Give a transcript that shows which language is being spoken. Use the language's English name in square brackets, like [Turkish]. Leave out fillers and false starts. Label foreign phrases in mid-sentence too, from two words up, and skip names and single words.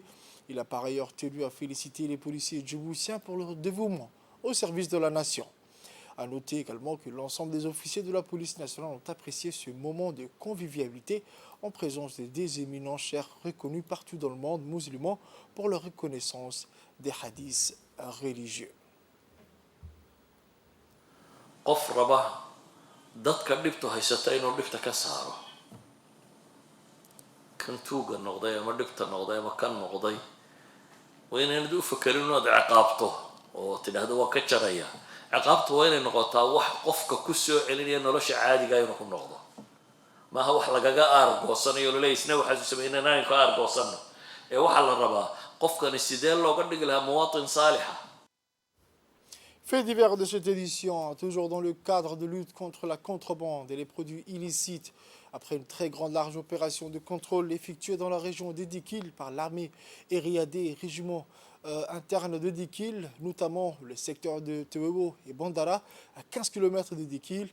[French] Il a par ailleurs tenu à féliciter les policiers djiboutiens pour leur dévouement au service de la nation. A noter également que l'ensemble des officiers de la police nationale ont apprécié ce moment de convivialité en présence des éminents cheikhs reconnus partout dans le monde musulman pour leur reconnaissance des hadiths religieux. [Somali] qof raba dadka dhibtu haysata inuu dhibta ka saaro kan tuuga noqday ama dhibta noqday ama kan noqday waa inaanad u fakerin inaad ciqaabto oo tidhaahdo waa ka jaraya ciqaabtu waa inay noqotaa wax qofka ku soo celinaya nolosha caadiga inuu ku noqdo maaha wax lagaga aargoosanayo laleeyahay isna waxaad u sameynaa inaan ka aargoosano ee waxaa la rabaa qofkani sidee looga dhigi lahaa muwaatin saalixa. [French] Fait divers de cette édition, toujours dans le cadre de lutte contre la contrebande et les produits illicites, après une très grande large opération de contrôle effectuée dans la région de Dikil par l'armée Eriadé et régiment interne de Dikil, notamment le secteur de Tewebo et Bandara, à 15 km de Dikil.